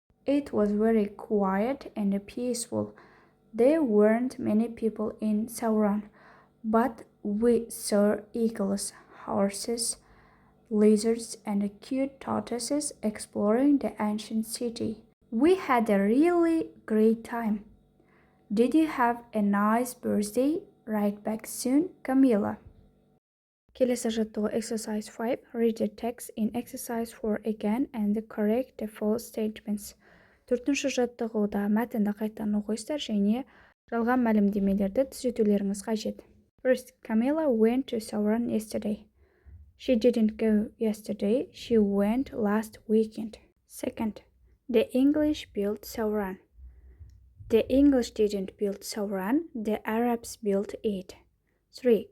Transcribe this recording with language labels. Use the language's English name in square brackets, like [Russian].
[English] It was very quiet and peaceful. There weren't many people in Sauron, but we saw eagles, horses, lizards, and cute tortoises exploring the ancient city. We had a really great time. Did you have a nice birthday? Write back soon, Camilla. [Kazakh] Келесі жаттығу exercise 5. [English] Read the text in exercise 4 again and correct the false statements. [Kazakh] 4-ші жаттығуда мәтінді қайтадан оқисыздар және жалған мәлімдемелерді түзетулеріңіз қажет. [English] First, Camilla went to Sauron yesterday. She didn't go yesterday. She went last weekend. Second, the English built Sauron. The English didn't build Sauron. The Arabs built it. 3.